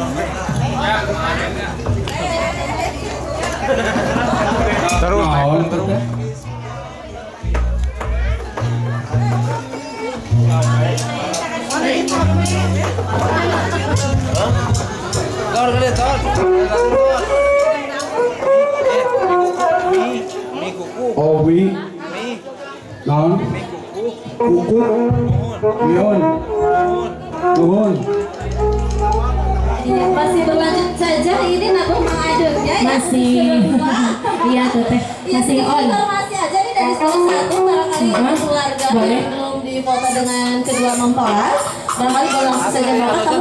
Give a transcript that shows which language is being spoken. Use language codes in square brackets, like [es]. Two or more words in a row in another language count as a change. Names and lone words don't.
[id] Terus. Tor gede tor. Mi kuku. Owi, Mi. non, Mi kuku. kuku, mion, nuhun. Masih berlanjut saja ini nama Mang Adeng ya. Masih. Iya tuh teh. Masih on. Informasi aja nih dari salah satu barangkali keluarga yang belum difoto dengan kedua mempelai. Barangkali kalau langsung saja Bapak kamu